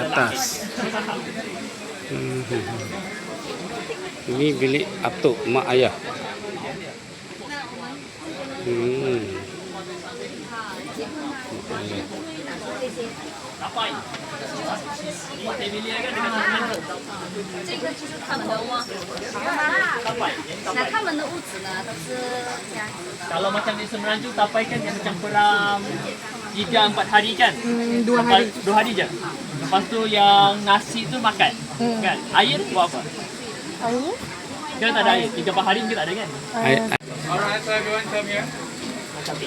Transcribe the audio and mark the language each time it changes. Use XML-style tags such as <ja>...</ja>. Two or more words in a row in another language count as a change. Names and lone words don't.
<ms>atas. Ini bilik atuk mak ayah. Tapai. Ini tabili kan dekat sana.</ms> <zh>这个就是他们的窝，</zh> <ms>Tapai. Yang</ms> <zh>那</zh> <ms>tapai.</ms> <zh>他们的屋子呢都是这样子的。</zh> <ms>Kalau macam di Semenanjung tapai kan dia macam peram 3-4 hari kan? 2 hari. 2 hari je. Lepas tu yang nasi tu makan. Kan? Air buat apa? Air? Dia tak ada air. 3-4 hari mungkin tak ada kan? Macam ni.</ms>